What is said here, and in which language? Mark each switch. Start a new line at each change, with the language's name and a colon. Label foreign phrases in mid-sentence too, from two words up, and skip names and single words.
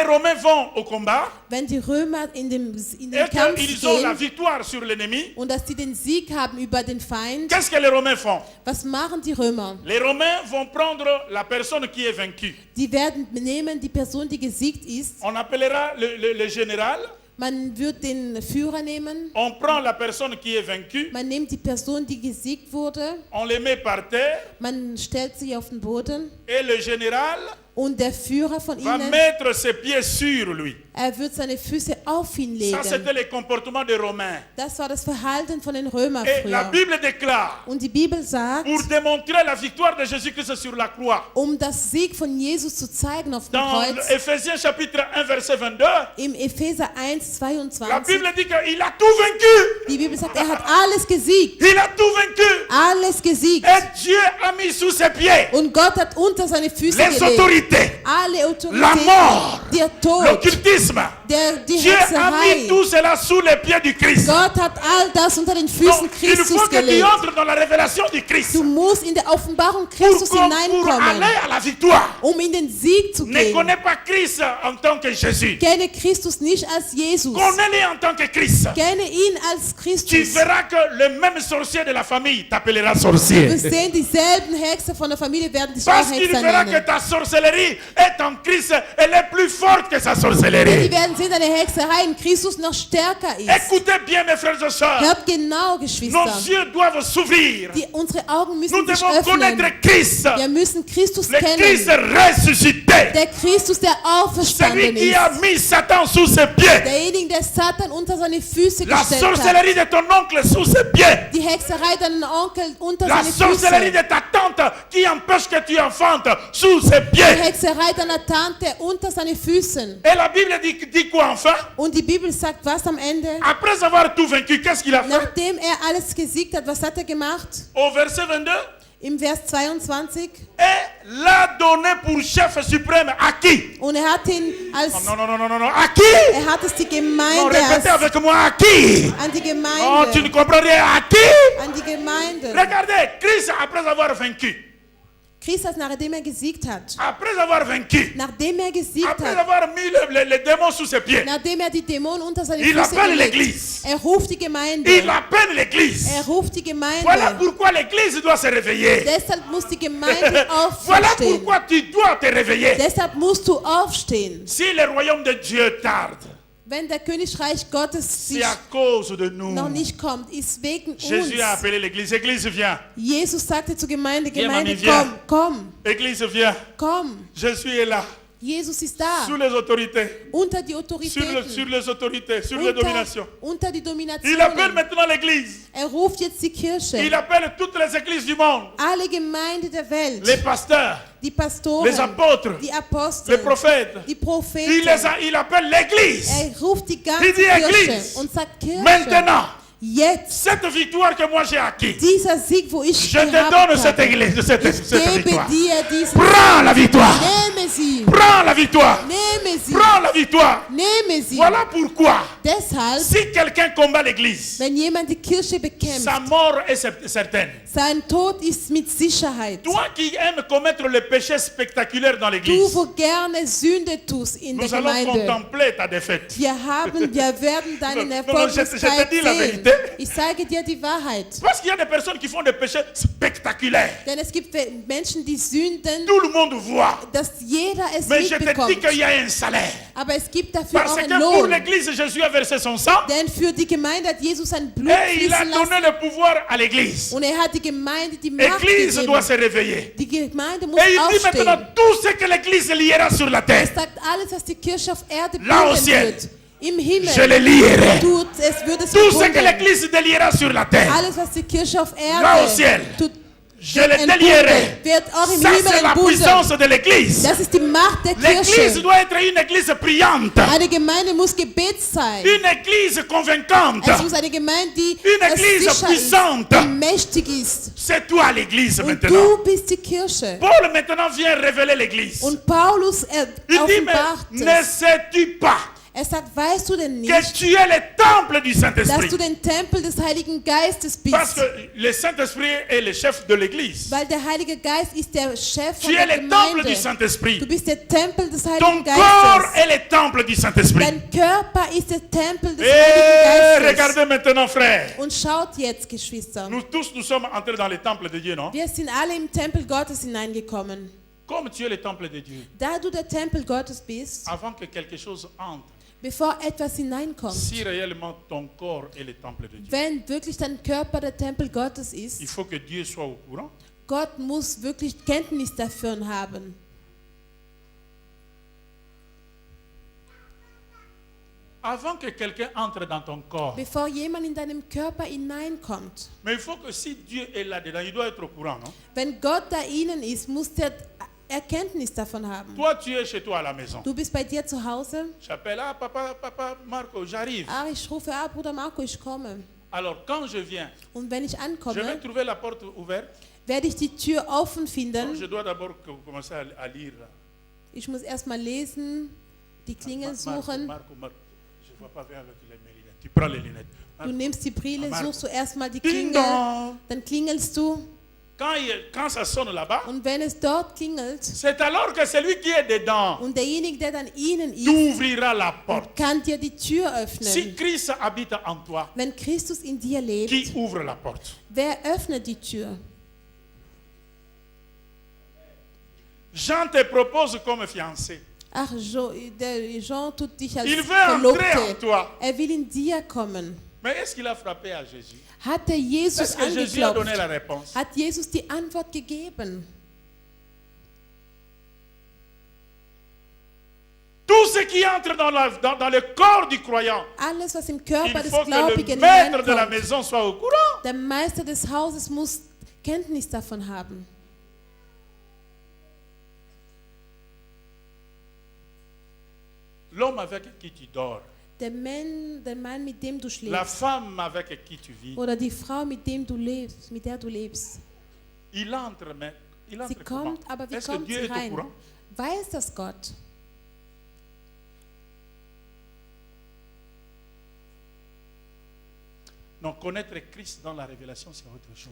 French: Romains vont au combat
German: Wenn die Römer in den
French: et
German: Kampf
French: qu'ils ont la
German: gehen
French: victoire sur l'ennemi,
German: und dass sie den Sieg haben über den Feind,
French: qu'est-ce que les Romains font?
German: was machen die Römer?
French: Les Romains vont prendre la personne qui est vaincue.
German: Die werden nehmen die Person, die gesiegt ist.
French: On appellera le général.
German: Man wird den Führer nehmen.
French: On prend la personne qui est vaincue.
German: Man nimmt die Person, die gesiegt wurde.
French: On les met par terre.
German: Man stellt sie auf den Boden.
French: Et le général
German: Und der Führer von
French: va
German: ihnen,
French: mettre ses pieds sur lui.
German: er wird seine Füße auf ihn
French: Ça, c'était
German: legen.
French: le comportement des Romains.
German: Das war das Verhalten von den Römern
French: Et la
German: früher.
French: Bible déclare,
German: Und die Bibel sagt,
French: pour démontrer la victoire de Jésus-Christ sur la croix,
German: um das Sieg von Jesus zu zeigen auf dem
French: dans
German: Kreuz,
French: Ephésiens chapitre 1, verset 22,
German: im Epheser 1,
French: la
German: 22,
French: Bible dit qu'il a tout vaincu.
German: die Bibel sagt, er hat alles gesiegt.
French: Il a tout vaincu.
German: Alles gesiegt.
French: Et Dieu a mis sous ses pieds
German: Und Gott hat unter seine Füße
French: les
German: gelegt.
French: autorités,
German: Alle
French: la mort,
German: Autoritäten, der Tod,
French: l'occultisme.
German: die
French: Dieu a mis
German: Hexerei.
French: tout cela sous les pieds du Christ.
German: Gott hat all das unter den Füßen
French: Donc, il faut
German: Christus
French: que tu
German: gelegt.
French: entres dans la révélation du Christ
German: Du musst in der Offenbarung
French: pour
German: Christus
French: aller
German: hineinkommen,
French: à la victoire.
German: um in den Sieg zu
French: Ne
German: gehen.
French: connais pas Christ en tant que Jésus.
German: Kenne Christus nicht als Jesus.
French: Connais-le en tant que Christ.
German: Kenne ihn als
French: Tu
German: Christus.
French: verras que le même sorcier de la famille t'appellera
German: Wir
French: sorcier.
German: sehen, dieselben Hexer von der Familie werden dich auch
French: Parce qu'il
German: Hexer
French: verra que
German: nennen.
French: ta sorcellerie est en Christ, elle est plus forte que sa
German: Die
French: sorcellerie.
German: werden sehen, deine Hexerei in Christus noch stärker ist.
French: Écoutez bien mes frères et sœurs.
German: Hört genau,
French: Nos
German: Geschwister.
French: yeux doivent s'ouvrir.
German: Unsere Augen
French: Nous
German: müssen sich
French: devons connaître
German: öffnen.
French: Christ.
German: Wir müssen Christus
French: Le Christ
German: kennen.
French: ressuscité.
German: Der Christus, der
French: Celui
German: auferstanden
French: qui
German: ist.
French: a mis Satan sous ses pieds.
German: Derjenige, der Satan unter seine Füße
French: La
German: gestellt hat.
French: sorcellerie de ton oncle sous ses pieds.
German: Die Hexerei deinen Onkel unter
French: La
German: seine
French: sorcellerie
German: Füße.
French: de ta tante qui empêche que tu enfantes sous ses
German: Die
French: pieds.
German: Hexerei deiner Tante unter seine Füßen.
French: Et la Bible dit quoi enfin?
German: Und die Bibel sagt was am Ende?
French: Après avoir tout vaincu, qu'est-ce qu'il a fait?
German: Nachdem alles gesiegt hat, was hat er gemacht?
French: Au verset 22,
German: Im Vers 22.
French: et l'a donné pour chef suprême à qui?
German: Und er hat ihn als,
French: Oh, non. À qui?
German: er hat es die
French: Non,
German: Gemeinde,
French: répétez
German: als,
French: avec moi, à qui?
German: an die
French: Oh, tu ne
German: Gemeinde,
French: comprends rien. À qui?
German: an die Gemeinde.
French: Regardez, Christ, après avoir vaincu,
German: Christus, nachdem er gesiegt hat,
French: après avoir vaincu,
German: nachdem er gesiegt
French: après
German: hat,
French: avoir mis les démons sous ses pieds,
German: nachdem er die Dämonen unter seine
French: il
German: Füße
French: appelle
German: gelegt,
French: l'église.
German: er ruft die Gemeinde,
French: Il appelle l'église.
German: er ruft die Gemeinde.
French: Voilà pourquoi l'église doit se réveiller.
German: Deshalb muss die Gemeinde
French: Voilà
German: aufstehen.
French: pourquoi tu dois te réveiller.
German: Deshalb musst du aufstehen.
French: Si le royaume de Dieu tarde,
German: Wenn der Königreich Gottes
French: c'est
German: sich
French: à cause de nous.
German: noch nicht kommt, ist wegen
French: Jésus a
German: uns.
French: appelé l'église. Église, viens.
German: Jesus sagte zur Gemeinde,
French: Viens,
German: Gemeinde,
French: Mami, viens.
German: komm,
French: Église, viens.
German: komm.
French: Jésus est là.
German: Jesus ist da.
French: Sous les autorités.
German: Unter die
French: Sur
German: Autoritäten.
French: les autorités. Sur les dominations.
German: Unter die
French: Il appelle
German: Domination.
French: maintenant l'église.
German: Er ruft jetzt die Kirche.
French: Il appelle toutes les églises du monde.
German: Alle Gemeinden der Welt.
French: Les pasteurs.
German: Die Pastoren.
French: Les apôtres.
German: Die
French: Les
German: Apostel.
French: prophètes.
German: Die Propheten.
French: Il appelle l'église.
German: Er ruft die ganze
French: Il dit
German: Kirche
French: Église.
German: und sagt Kirche.
French: Maintenant,
German: Jetzt.
French: cette victoire que moi j'ai acquis,
German: Dieser Sieg, wo ich
French: je te
German: gehabt
French: donne cette
German: habe,
French: église, cette
German: ich gebe
French: victoire.
German: dir diese.
French: Prends la victoire.
German: Nehme sie.
French: Prends la victoire.
German: Nehme sie.
French: Prends la victoire.
German: Nehme sie.
French: Voilà pourquoi,
German: Deshalb,
French: si quelqu'un combat l'église,
German: wenn jemand die Kirche bekämpft,
French: sa mort est certaine.
German: sein Tod ist mit Sicherheit.
French: Toi qui aimes commettre le péché spectaculaire dans
German: Du,
French: l'église,
German: wo gerne Sünde tust in der
French: nous allons
German: Gemeinde.
French: contempler ta défaite.
German: Wir werden deinen
French: Non, non, je te
German: Erfolglosigkeit
French: dis la
German: sehen.
French: vérité.
German: Ich sage dir die Wahrheit.
French: Parce qu'il y a des personnes qui font des péchés spectaculaires.
German: Denn es gibt Menschen, die Sünden,
French: Tout le monde voit.
German: dass jeder es
French: Mais je te dis
German: mitbekommt.
French: qu'il y a un salaire.
German: Aber es gibt dafür
French: Parce
German: auch einen
French: que pour
German: Lohn.
French: l'église, Jésus a versé son sang.
German: Denn für die Gemeinde hat Jesus sein Blut
French: Et il a
German: fließen
French: donné
German: lassen.
French: le pouvoir à l'église.
German: Und er hat die Gemeinde die Macht
French: L'église doit
German: gegeben.
French: se réveiller.
German: Die Gemeinde muss
French: Et il dit maintenant
German: aufstehen.
French: tout ce que l'église liera sur la
German: Er
French: terre,
German: sagt, alles, was die Kirche auf Erde
French: Là au
German: binden
French: ciel.
German: wird, im Himmel,
French: je le lierai.
German: es wird es
French: Tout ce que
German: verbunden.
French: l'église déliera sur la terre,
German: Alles, was die Kirche auf
French: Là au
German: Erde
French: ciel.
German: tut,
French: je
German: wird
French: le
German: entbunden,
French: délierai.
German: wird auch im
French: Ça,
German: Himmel
French: c'est la
German: entbunden.
French: puissance de l'église.
German: Das ist die Macht der
French: L'église
German: Kirche.
French: doit être une église priante.
German: Eine Gemeinde muss Gebet sein.
French: Une église convaincante.
German: Es muss eine Gemeinde, die
French: Une église
German: sicher
French: puissante.
German: ist, die mächtig ist.
French: C'est toi l'église
German: Und
French: maintenant.
German: du bist die Kirche.
French: Paul maintenant vient révéler l'église.
German: Und Paulus
French: Il dit, mais
German: offenbart
French: ne
German: es.
French: sais-tu pas
German: Er sagt, weißt du denn
French: que
German: nicht,
French: tu es le temple du
German: dass
French: Saint-Esprit?
German: du den Tempel des Heiligen Geistes
French: Parce
German: bist?
French: que le Saint-Esprit est le chef de l'église.
German: Weil der Heilige Geist ist der Chef
French: Tu
German: von
French: es
German: der
French: le temple du
German: Gemeinde.
French: Saint-Esprit.
German: Du bist der Tempel des
French: Ton
German: Heiligen
French: corps
German: Geistes.
French: est le temple du Saint-Esprit.
German: Dein Körper ist der Tempel des
French: Et
German: Heiligen Geistes.
French: regardez maintenant, frère.
German: Und schaut jetzt, Geschwister.
French: Nous tous, nous sommes entrés dans le temple de Dieu, non?
German: Wir sind alle im Tempel Gottes hineingekommen.
French: Comme tu es le temple de Dieu,
German: Da du der Tempel Gottes bist,
French: avant que quelque chose entre,
German: bevor etwas hineinkommt,
French: si réellement ton corps est le temple de Dieu,
German: wenn wirklich dein Körper der Tempel Gottes ist,
French: il faut que Dieu soit au courant.
German: Gott muss wirklich Kenntnis davon haben.
French: Avant que quelqu'un entre dans ton corps,
German: Bevor jemand in deinem Körper hineinkommt.
French: mais il faut que si Dieu est là-dedans, il doit être au courant, non?
German: Wenn Gott da innen ist, muss der Erkenntnis davon haben.
French: Toi, tu es chez toi à la maison.
German: Du bist bei dir zu Hause.
French: J'appelle, ah, papa, Marco, j'arrive.
German: Ich rufe, Bruder Marco, ich komme.
French: Alors, quand je viens,
German: Und wenn ich
French: je vais
German: ankomme,
French: trouver la porte ouverte.
German: werde ich die Tür offen finden.
French: Je dois d'abord commencer à lire.
German: Ich muss erstmal lesen, die Klingel suchen.
French: Marco, je ne vois pas bien avec les lunettes. Tu prends les lunettes.
German: Du nimmst die Brille, Marco. suchst du erstmal die Ding Klingel, dong. dann klingelst du.
French: Quand ça sonne là-bas,
German: Und wenn es dort klingelt
French: c'est alors que celui qui est dedans
German: und derjenige, der dann innen ist,
French: t'ouvrira la porte.
German: kann dir die Tür
French: Si
German: öffnen.
French: Christ habite en toi,
German: Wenn Christus in dir lebt,
French: qui ouvre la porte?
German: wer öffnet die Tür?
French: Jean te propose comme fiancé.
German: Ach, der Jean tut dich als
French: Il veut entrer en
German: Verlobte.
French: toi.
German: Er will in dir kommen.
French: Mais est-ce qu'il a frappé à Jésus?
German: Hat der Jesus
French: Est-ce que Jésus a donné la
German: angeklopft?
French: réponse?
German: Hat Jesus die Antwort gegeben?
French: Tout ce qui entre dans le corps du croyant,
German: Alles, was im
French: il
German: Körper des
French: faut que le
German: Gläubigen
French: maître de la
German: hineinkommt,
French: maison soit au courant.
German: der Meister des Hauses muss Kenntnis davon haben.
French: L'homme avec qui tu dors,
German: Der Mann, mit dem du
French: la
German: schläfst,
French: femme avec qui tu vis,
German: oder die Frau, mit der du lebst,
French: il entre, mais Il entre
German: Sie
French: comment?
German: kommt, aber wie
French: Est-ce que
German: kommt
French: Dieu
German: sie
French: est au
German: rein?
French: courant?
German: Weiß das Gott?
French: Non, connaître Christ dans la révélation, c'est autre chose.